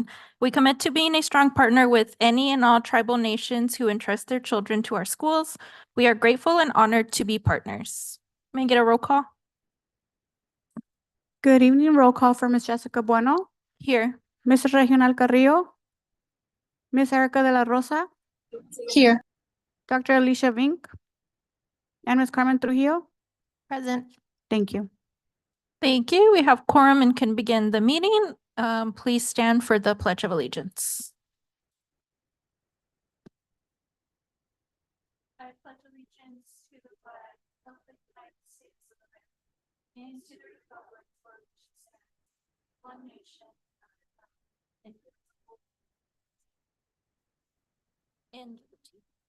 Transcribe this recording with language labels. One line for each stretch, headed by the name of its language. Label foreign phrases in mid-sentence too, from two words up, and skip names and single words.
English: We commit to being a strong partner with any and all tribal nations who entrust their children to our schools. We are grateful and honored to be partners. May I get a roll call? Good evening, roll call for Ms. Jessica Bueno, Here. Ms. Regional Carrillo, Ms. Erica de la Rosa, Here. Dr. Alicia Vink, and Ms. Carmen Trujillo. Present. Thank you. Thank you. We have quorum and can begin the meeting. Please stand for the Pledge of Allegiance. I pledge allegiance to the flag of the United States of America and to the republic for which it stands, one nation, indivisible, and liberty.